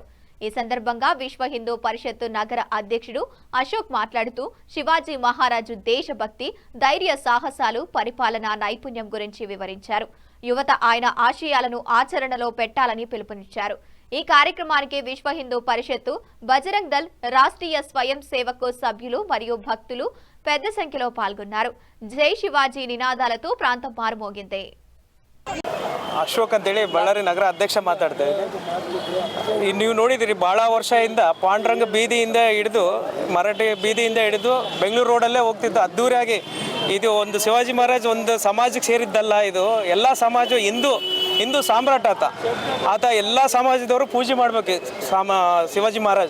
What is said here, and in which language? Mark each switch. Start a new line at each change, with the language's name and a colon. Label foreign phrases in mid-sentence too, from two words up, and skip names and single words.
Telugu: ఈ సందర్భంగా విశ్వ హిందూ పరిషత్ నగర అధ్యక్షుడు అశోక్ మాట్లాడుతూ శివాజీ మహారాజు దేశభక్తి, ధైర్య సాహసాలు, పరిపాలనా నైపుణ్యం గురించి వివరించారు. యువత ఆయన ఆశయాలను ఆచరణలో పెట్టాలని పిలుపునిచ్చారు. ఈ కార్యక్రమానికి విశ్వ హిందూ పరిషత్తు, బజరంగ్ దళ్, రాష్ట్రీయ స్వయం సేవక్ సభ్యులు మరియు భక్తులు పెద్ద సంఖ్యలో పాల్గొన్నారు. జై శివాజీ నినాదాలతో ప్రాంతం మారుమోగింది.
Kannada: ಅಶೋಕ್ ಅಂತೇಳಿ ಬಳ್ಳಾರಿ ನಗರ ಅಧ್ಯಕ್ಷ ಮಾತಾಡ್ತಾ ಇದ್ದೀನಿ. ನೀವು ನೋಡಿದಿರಿ ಭಾಳ ವರ್ಷದಿಂದ ಪಾಂಡುರಂಗ ಬೀದಿಯಿಂದ ಹಿಡಿದು ಮರಾಠಿ ಬೀದಿಯಿಂದ ಹಿಡಿದು ಬೆಂಗಳೂರು ರೋಡಲ್ಲೇ ಹೋಗ್ತಿದ್ದು ಅದ್ದೂರಿಯಾಗಿ. ಇದು ಒಂದು ಶಿವಾಜಿ ಮಹಾರಾಜ್ ಒಂದು ಸಮಾಜಕ್ಕೆ ಸೇರಿದ್ದಲ್ಲ, ಇದು ಎಲ್ಲ ಸಮಾಜ ಹಿಂದೂ ಸಾಮ್ರಾಟ ಆತ ಎಲ್ಲ ಸಮಾಜದವರು ಪೂಜೆ ಮಾಡಬೇಕು ಶಿವಾಜಿ ಮಹಾರಾಜ್.